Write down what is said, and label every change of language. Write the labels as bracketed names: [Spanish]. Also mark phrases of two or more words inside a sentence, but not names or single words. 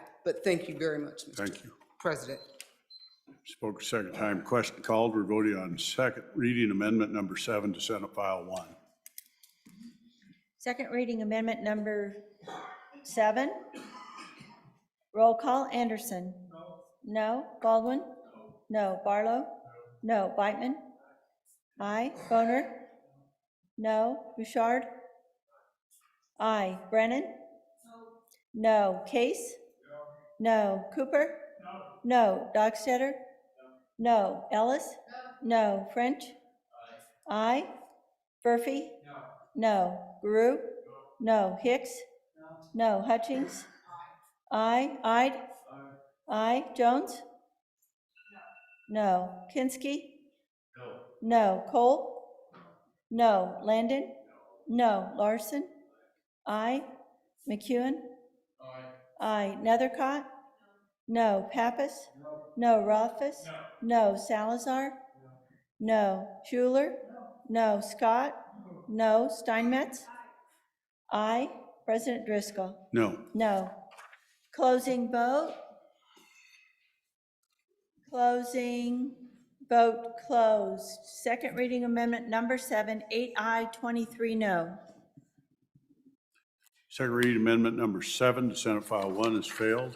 [English] But thank you very much, Mr. President. Spoke a second time. Question called. We're voting on second reading amendment number 7 to Senate File 1. Second reading amendment number 7. Roll call, Anderson. No. Baldwin? No. Barlow? No. Beitman? Aye. Boner? No. Bouchard? Aye. Brennan? No. Case? No. Cooper? No. Dockstader? No. Ellis? No. French? Aye. Murphy? No. Baru? No. Hicks? No. Hutchings? Aye. Ide? Aye. Jones? No. Kinski? No. Cole? No. Landon? No. Larson? Aye. McEwen? Aye. Nethercott? No. Pappas? No. Rothfuss? No. Salazar? No. Schuler? No. Scott? No. Steinmetz? Aye. President Driscoll? No. No. Closing vote? Closing vote closed. Second reading amendment number 7, 8 aye, 23 no. Second reading amendment number 7 to Senate File 1 has failed.